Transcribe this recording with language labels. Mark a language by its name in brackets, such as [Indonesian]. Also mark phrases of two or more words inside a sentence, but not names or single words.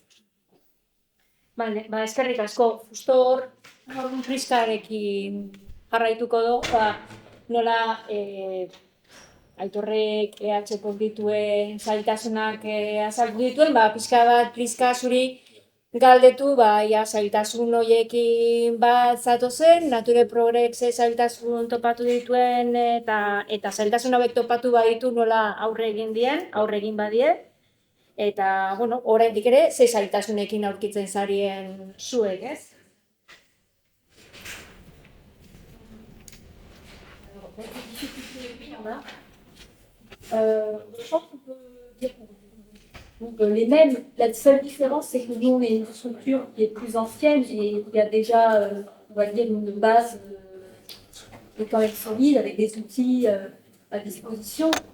[Basque] Bale, eskerrik asko, justo hor Priskarekin jarraituko du, nola Aitorrek EH-ko dituen zailtasunak azaldu dituen, pixka bat Priska zuri galdetu, zailtasun horiekin bat zatozen, Nature Progrese zailtasun topatu dituen eta zailtasun hauek topatu baditu nola aurre egin badie. Eta, oraindik ere, ze zailtasunekin aurkitzen zarien zuek, ez? [French] difficultés, oui, il y en a. Je pense qu'on peut dire donc, les mêmes. La seule différence, c'est que nous, on est une structure qui est plus ancienne et il y a déjà, on va dire, une base qui est quand même solide avec des outils à disposition.